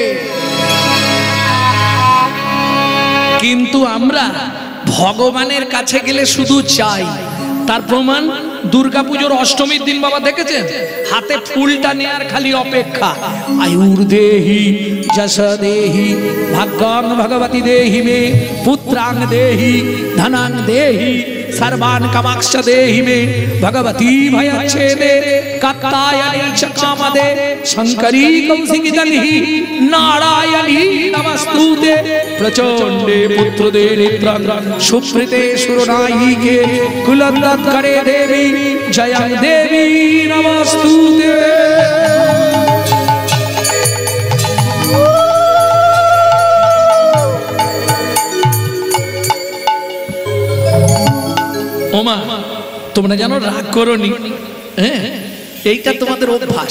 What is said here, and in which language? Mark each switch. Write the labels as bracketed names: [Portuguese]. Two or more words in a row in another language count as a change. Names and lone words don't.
[Bangla] কিন্তু আমরা ভগবানের কাছে গেলে শুধু চাই। তার প্রমাণ দুর্গাপুজোর অষ্টমীর দিন বাবা দেখেছেন, হাতে ফুলটা নেয়ার খালি অপেক্ষা। [Sanskrit] आयुर् देहि यशो देहि भाग्यं भगवति देहि मे पुत्रान् देहि धनं देहि सर्वान् कामाक्ष देहि मे भगवती भयच्छेदे कात्यायनी च कामदे शंकरी कौशिकी जनिहि नारायणी नमस्तुते प्रचंडे पुत्रदे नेत्रं सुप्रीते सुरनायिके कुलन्दत्करे देवी जयं देवी नमस्तुते। [Bangla] ওমা তোমরা জানো রাগ করোনি, হ্যাঁ এইটা তোমাদের অভ্যাস।